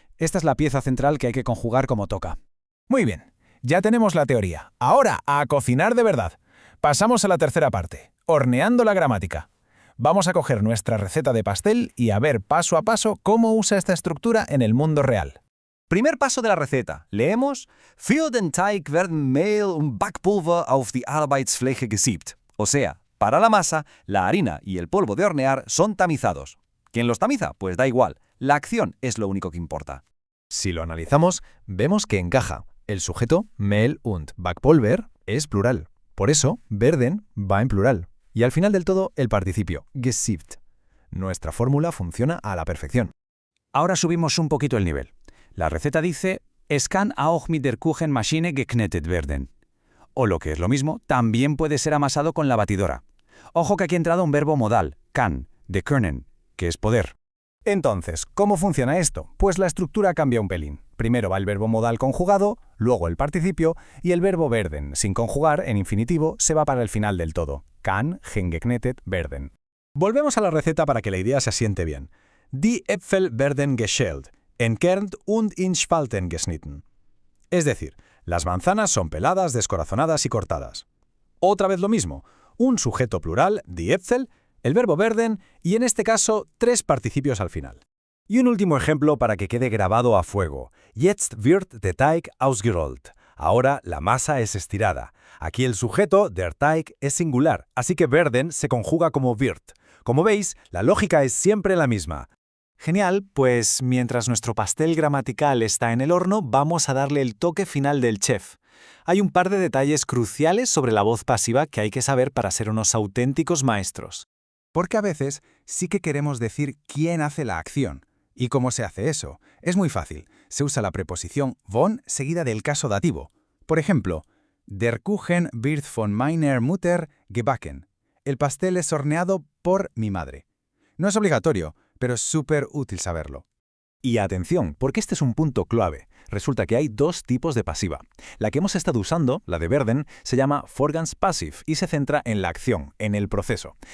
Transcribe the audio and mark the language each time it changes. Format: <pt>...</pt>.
<es>Esta es la pieza central que hay que conjugar como toca. Muy bien. Ya tenemos la teoría. Ahora, a cocinar de verdad. Pasamos a la tercera parte, horneando la gramática. Vamos a coger nuestra receta de pastel y a ver paso a paso cómo usa esta estructura en el mundo real. Primer paso de la receta. Leemos:</es> <de>Für den Teig werden Mehl und Backpulver auf die Arbeitsfläche gesiebt.</de> <es>O sea, para la masa, la harina y el polvo de hornear son tamizados. ¿Quién los tamiza? Pues da igual. La acción es lo único que importa. Si lo analizamos, vemos que encaja. El sujeto,</es> <de>Mehl und Backpulver,</de> <es>es plural. Por eso, werden va en plural. Y al final del todo, el participio, gesiebt. Nuestra fórmula funciona a la perfección. Ahora subimos un poquito el nivel. La receta dice:</es> <de>Es kann auch mit der Kuchenmaschine geknetet werden.</de> <es>O lo que es lo mismo, también puede ser amasado con la batidora. Ojo que aquí ha entrado un verbo modal, kann, de können, que es poder. Entonces, ¿cómo funciona esto? Pues la estructura cambia un pelín. Primero va el verbo modal conjugado, luego el participio, y el verbo werden, sin conjugar, en infinitivo, se va para el final del todo.</es> <de>Kann, geknetet, werden.</de> <es>Volvemos a la receta para que la idea se asiente bien.</es> <de>Die Äpfel werden geschält, entkernt und in Spalten geschnitten.</de> <es>Es decir, las manzanas son peladas, descorazonadas y cortadas. Otra vez lo mismo, un sujeto plural,</es> <de>die Äpfel,</de> <es>el verbo werden y en este caso 3 participios al final. Y un último ejemplo para que quede grabado a fuego.</es> <de>Jetzt wird der Teig ausgerollt.</de> <es>Ahora la masa es estirada. Aquí el sujeto,</es> <de>der Teig,</de> <es>es singular, así que werden se conjuga como wird. Como veis, la lógica es siempre la misma. Genial, pues mientras nuestro pastel gramatical está en el horno, vamos a darle el toque final del chef. Hay un par de detalles cruciales sobre la voz pasiva que hay que saber para ser unos auténticos maestros. Porque a veces sí que queremos decir quién hace la acción. ¿Y cómo se hace eso? Es muy fácil. Se usa la preposición von seguida del caso dativo. Por ejemplo,</es> <de>Der Kuchen wird von meiner Mutter gebacken.</de> <es>El pastel es horneado por mi madre. No es obligatorio, pero es súper útil saberlo. Y atención, porque este es un punto clave. Resulta que hay 2 tipos de pasiva. La que hemos estado usando, la de werden, se llama Vorgangspassiv y se centra en la acción, en el proceso.</es>